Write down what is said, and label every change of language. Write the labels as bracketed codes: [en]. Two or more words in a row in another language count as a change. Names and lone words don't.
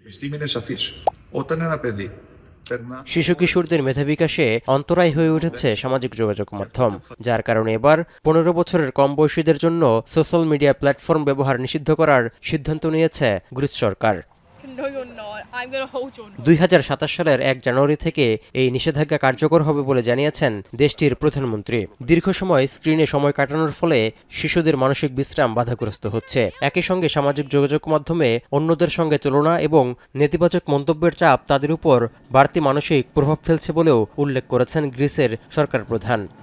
[el] επιστήμη είναι σαφής. Όταν ένα παιδί περνά... [bn] শিশু কিশোরদের মেধা বিকাশে অন্তরায় হয়ে উঠেছে সামাজিক যোগাযোগ মাধ্যম, যার কারণে এবার ১৫ বছরের কম বয়সীদের জন্য [en] social media platform [bn] ব্যবহার নিষিদ্ধ করার সিদ্ধান্ত নিয়েছে গ্রিস সরকার। [en] No, you're not. I'm going to hold your nose. [bn] ২০২৭ সালের ১ জানুয়ারি থেকে এই নিষেধাজ্ঞা কার্যকর হবে বলে জানিয়েছেন দেশটির প্রধানমন্ত্রী। দীর্ঘ সময় স্ক্রিনে সময় কাটানোর ফলে শিশুদের মানসিক বিশ্রাম বাধাগ্রস্ত হচ্ছে। একই সঙ্গে সামাজিক যোগাযোগ মাধ্যমে অন্যদের সঙ্গে তুলনা এবং নেতিবাচক মন্তব্যের চাপ তাদের উপর বাড়তি মানসিক প্রভাব ফেলছে বলেও উল্লেখ করেছেন গ্রিসের সরকার প্রধান।